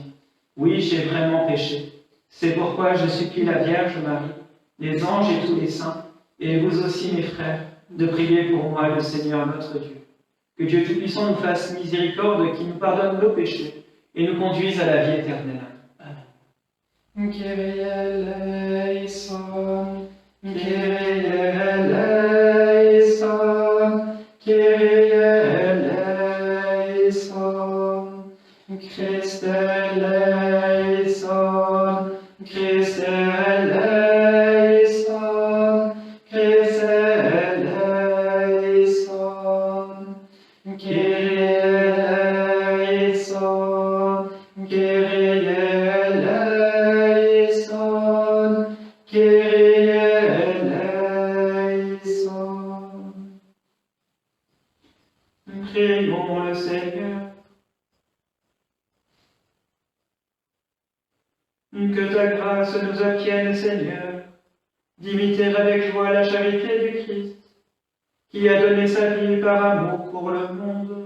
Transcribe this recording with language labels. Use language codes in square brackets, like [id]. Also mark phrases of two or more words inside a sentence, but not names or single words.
[fr] Oui, j'ai vraiment péché. C'est pourquoi je supplie la Vierge Marie, les anges et tous les saints, et vous aussi mes frères, de prier pour moi le Seigneur notre Dieu. Que Dieu Tout-Puissant nous fasse miséricorde, qui nous pardonne nos péchés et nous conduise à la vie éternelle. Amen. [el] Κύριε ελέησον, Κύριε ελέησον, Κύριε ελέησον, Χριστέ ελέησον, Χριστέ ελέησον, Χριστέ ελέησον, Κύριε ελέησον, Κύριε ελέησον, Κύριε ελέησον. [fr] Prions le Seigneur. Que ta grâce nous obtienne, Seigneur, d'imiter avec joie la charité du Christ, qui a donné sa vie par amour pour le monde.